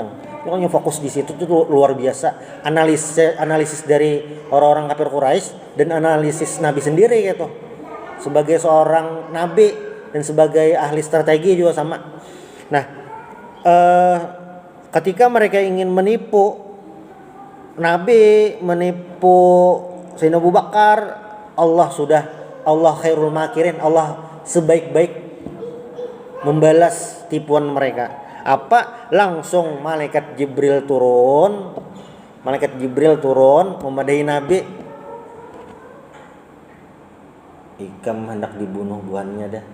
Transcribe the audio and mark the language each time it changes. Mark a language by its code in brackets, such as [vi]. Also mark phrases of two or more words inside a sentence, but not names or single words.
[id] Pokoknya fokus di situ tuh luar biasa. Analisis dari orang-orang kafir Quraisy dan analisis Nabi sendiri gitu. Sebagai seorang nabi dan sebagai ahli strategi juga sama. Nah, ketika mereka ingin menipu Nabi, menipu Sayyidina Abu Bakar, [ar] الله خير الماكرين, [id] Allah sebaik-baik membalas tipuan mereka. Apa? [bjn] Langsung malaikat Jibril turun memadahi Nabi. Ikam hendak dibunuh buahnya dah.